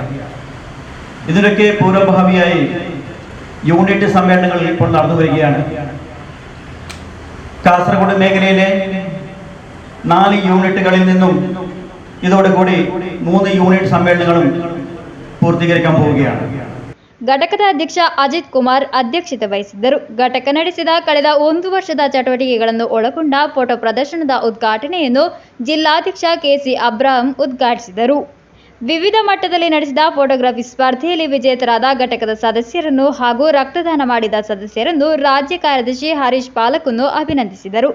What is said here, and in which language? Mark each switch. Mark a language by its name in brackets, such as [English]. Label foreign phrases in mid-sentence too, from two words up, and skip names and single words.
[Malayalam] ഇതിനൊക്കെ പൂർവഭാവിയായി യൂണിറ്റ് സമ്മേളനങ്ങൾ ഇപ്പോൾ നടന്നു വരികയാണ്. കാസർഗോഡ് മേഖലയിലെ 4 യൂണിറ്റുകളിൽ നിന്നും ഇതോടുകൂടി 3 യൂണിറ്റ് സമ്മേളനങ്ങളും പൂർത്തീകരിക്കാൻ പോവുകയാണ്. [Kannada] ಘಟಕದ ಅಧ್ಯಕ್ಷ ಅಜಿತ್ ಕುಮಾರ್ ಅಧ್ಯಕ್ಷತೆ ವಹಿಸಿದ್ದರು. ಘಟಕ ನಡೆಸಿದ ಕಳೆದ 1 ವರ್ಷದ ಚಟುವಟಿಕೆಗಳನ್ನು ಒಳಗೊಂಡ ಫೋಟೋ ಪ್ರದರ್ಶನದ ಉದ್ಘಾಟನೆಯನ್ನು ಜಿಲ್ಲಾಧ್ಯಕ್ಷ KC ಅಬ್ರಾಹಂ ಉದ್ಘಾಟಿಸಿದರು. ವಿವಿಧ ಮಟ್ಟದಲ್ಲಿ ನಡೆಸಿದ ಫೋಟೋಗ್ರಫಿ ಸ್ಪರ್ಧೆಯಲ್ಲಿ ವಿಜೇತರಾದ ಘಟಕದ ಸದಸ್ಯರನ್ನು ಹಾಗೂ ರಕ್ತದಾನ ಮಾಡಿದ ಸದಸ್ಯರನ್ನು ರಾಜ್ಯ ಕಾರ್ಯದರ್ಶಿ ಹರೀಶ್ ಪಾಲಕನ್ನು ಅಭಿನಂದಿಸಿದರು.